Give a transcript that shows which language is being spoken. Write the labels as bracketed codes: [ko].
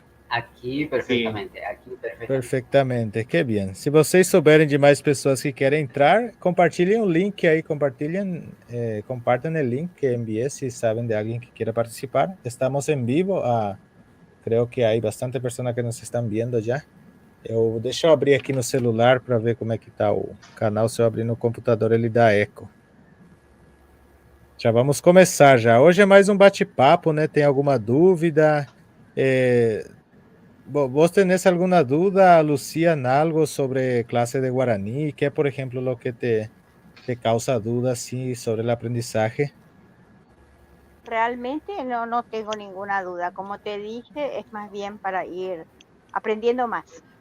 [es] Aquí perfectamente, aquí perfectamente. [pt] Perfeitamente, que bem. Se vocês souberem de mais pessoas que querem entrar, compartilhem o link aí, compartilhem, [es] compartam o link que envié se sabem de alguém que queira participar. [pt] Estamos em vivo, [es] creo que [pt] há bastante pessoas que nos estão vendo já. Deixa eu abrir aqui no celular para ver como é que está o canal. Se eu abrir no computador, ele dá eco. Já vamos começar já. Hoje é mais um bate-papo, né? Tem alguma dúvida? [es] ¿Vos tenés alguna duda, Lucía, en algo sobre clase de guaraní? ¿Qué, por ejemplo, lo que te causa dudas sí, sobre el aprendizaje? Realmente no tengo ninguna duda. Como te dije, es más bien para ir aprendiendo más.